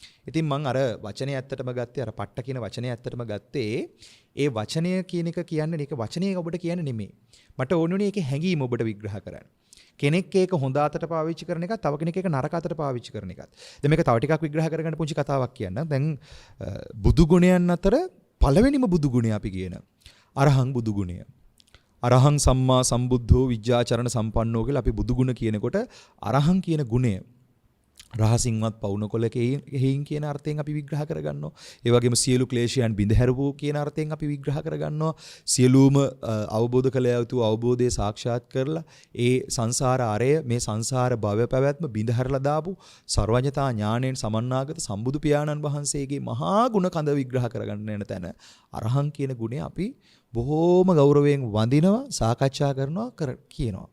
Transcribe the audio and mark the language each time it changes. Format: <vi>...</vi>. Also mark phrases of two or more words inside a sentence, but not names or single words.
<si>ඉතින් මම අර වචනේ ඇත්තටම ගත්තේ අර පට්ට කියන වචනේ ඇත්තටම ගත්තේ ඒ වචනය කියන එක කියන්නේ මේක වචනේ ඔබට කියන්නේ නෙමෙයි. මට ඕනුනේ ඒකේ හැඟීම ඔබට විග්‍රහ කරන්න. කෙනෙක් ඒක හොඳ අතට පාවිච්චි කරන එකත් තව කෙනෙක් ඒක නරක අතට පාවිච්චි කරන එකත්. දැන් මේක තව ටිකක් විග්‍රහ කරගන්න පුංචි කතාවක් කියන්න. දැන් බුදු ගුණයන් අතර පළවෙනිම බුදු ගුණය අපි කියන අරහං බුදු ගුණය.</si> <pi>අරහං සම්මා සම්බුද්ධෝ විජ්ජාචරණ සම්පන්නෝ</pi> <si>කියලා අපි බුදු ගුණ කියනකොට අරහං කියන ගුණය රහසින්වත් පවුනකොලකෙහින් කියන අර්ථයෙන් අපි විග්‍රහ කරගන්නවා. ඒ වගේම සියලු ක්ලේශයන් බිඳහැරවෝ කියන අර්ථයෙන් අපි විග්‍රහ කරගන්නවා. සියලුම අවබෝධ කළ යුතු අවබෝධය සාක්ෂාත් කරලා ඒ සංසාර ආරය මේ සංසාර භව පැවැත්ම බිඳහැරලා දාපු සර්වඥතා ඥාණයෙන් සමන්නාගත සම්බුදු පියාණන් වහන්සේගේ මහා ගුණ කඳ විග්‍රහ කරගන්න යන තැන අරහං කියන ගුණය අපි බොහෝම ගෞරවයෙන් වඳිනවා, සාකච්ඡා කරනවා, කියනවා.</si>